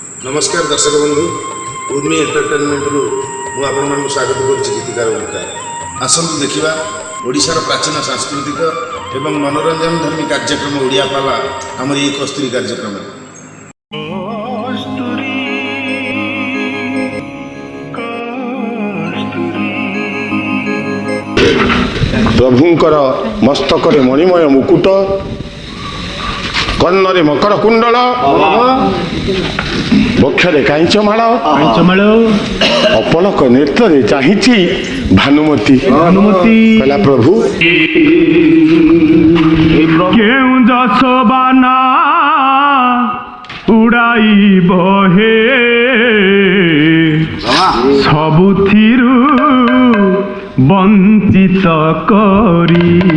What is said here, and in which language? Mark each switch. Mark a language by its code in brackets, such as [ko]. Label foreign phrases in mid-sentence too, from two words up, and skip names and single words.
[or] ନମସ୍କାର ଦର୍ଶକ ବନ୍ଧୁ ଉର୍ମି ଏଣ୍ଟରଟେନମେଣ୍ଟ ରୁ ମୁଁ ଆପଣ ମାନଙ୍କୁ ସ୍ୱାଗତ କରୁଛି ଗୀତିକାର ଓଙ୍କାର। ଆସନ୍ତୁ ଦେଖିବା ଓଡ଼ିଶାର ପ୍ରାଚୀନ ସାଂସ୍କୃତିକ ଏବଂ ମନୋରଞ୍ଜନ ଧର୍ମୀ କାର୍ଯ୍ୟକ୍ରମ ଓଡ଼ିଆ ପାଲା ଆମର ଏ କସ୍ତୁରୀ କାର୍ଯ୍ୟକ୍ରମ। ପ୍ରଭୁଙ୍କର ମସ୍ତକରେ ମଣିମୟ ମୁକୁଟ କର୍ଣ୍ଣରେ ମକର କୁଣ୍ଡଳ ବକ୍ଷରେ କାଞ୍ଚମାଳ ଅପଲକ ନେତ୍ରେ ଚାହିଁଛି ଭାନୁମତୀ କହିଲା ପ୍ରଭୁ କେଉଁ ଯଶବାନା ଉଡ଼ାଇ ବହେ ସବୁଥିରୁ ବଞ୍ଚିତ କରି